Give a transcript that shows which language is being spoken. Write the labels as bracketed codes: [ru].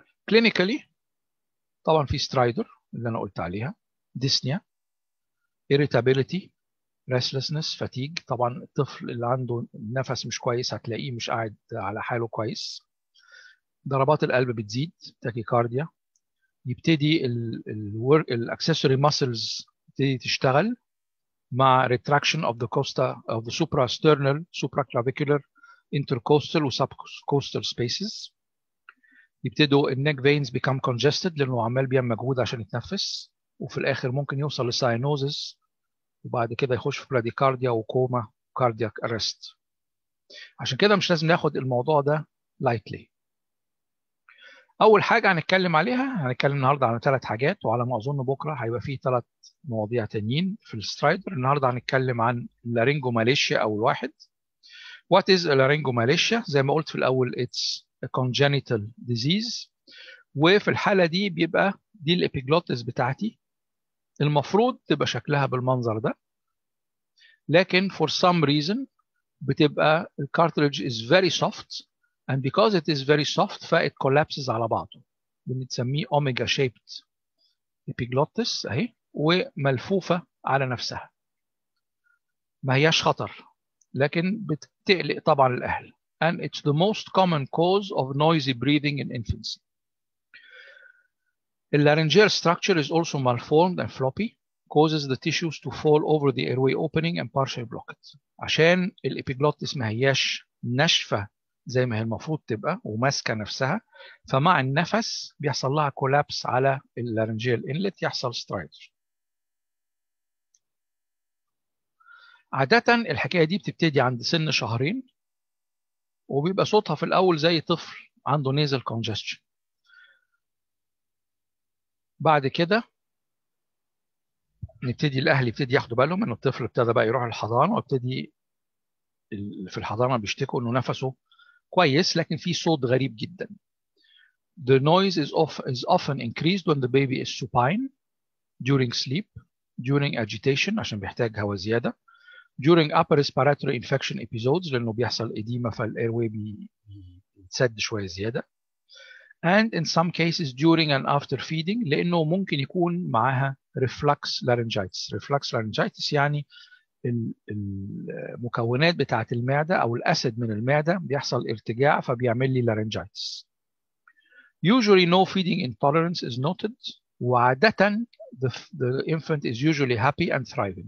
[ar] clinically طبعا في stridor اللي أنا قلت عليها، dyspnea, irritability, restlessness, fatigue. طبعا الطفل اللي عنده نفس مش كويس هتلاقيه مش قاعد على حاله كويس. ضربات القلب بتزيد، تاكيكارديا. يبتدي الاكسسوري ماسلز تبتدي تشتغل مع [en] retraction of the costa of the suprasternal, supraclavicular, intercostal [ar] و subcostal spaces. يبتدوا النيك فينز [en] become congested [ar] لانه عمال بيعمل مجهود عشان يتنفس، وفي الاخر ممكن يوصل لساينوزس، وبعد كده يخش في براديكارديا وكوما كاردياك ارست. عشان كده مش لازم ناخد الموضوع ده لايتلي. اول حاجه هنتكلم عليها، هنتكلم النهارده على 3 حاجات، وعلى ما اظن بكره هيبقى فيه 3 مواضيع تانيين في السترايدر. النهارده هنتكلم عن اللارينجوماليشيا او الواحد. [en] What is a laryngomalacia؟ [ar] زي ما قلت في الاول [en] it's a congenital disease، [ar] وفي الحاله دي بيبقى دي الابيجلوتس بتاعتي، المفروض تبقى شكلها بالمنظر ده، لكن [en] for some reason [ar] بتبقى الكارتريج [en] is very soft، and because it is very soft [ar] ف [en] it collapses [ar] على بعضه. بنسميه omega shaped epiglottis اهي، وملفوفة على نفسها. ما هياش خطر لكن بتقلق طبعا الأهل. [en] and it's the most common cause of noisy breathing in infancy. The laryngeal structure is also malformed and floppy, causes the tissues to fall over the airway opening and partially block it. [ar] عشان الإبيجلوتس ما هياش ناشفة زي ما هي المفروض تبقى وماسكة نفسها، فمع النفس بيحصل لها كولابس على اللارنجيال انلت، يحصل سترايدر. عادة الحكاية دي بتبتدي عند سن 2 شهر، وبيبقى صوتها في الأول زي طفل عنده nasal congestion. بعد كده نبتدي الأهل يبتدي ياخدوا بالهم إن الطفل ابتدى بقى يروح الحضانة، وابتدي في الحضانة بيشتكوا إنه نفسه كويس لكن في صوت غريب جدا. [en] The noise is often increased when the baby is supine, during sleep, during agitation [ar] عشان بيحتاج هواء زيادة, [en] during upper respiratory infection episodes [ar] لأنه بيحصل إديمة فالإيروي بيتسد شوية زيادة, [en] and in some cases during and after feeding [ar] لأنه ممكن يكون معها [en] reflux laryngitis. [ar] reflux laryngitis يعني المكونات بتاعة المعدة أو الأسيد من المعدة بيحصل ارتجاع فبيعمل لي laryngitis. [en] Usually no feeding intolerance is noted، وعادة the infant is usually happy and thriving.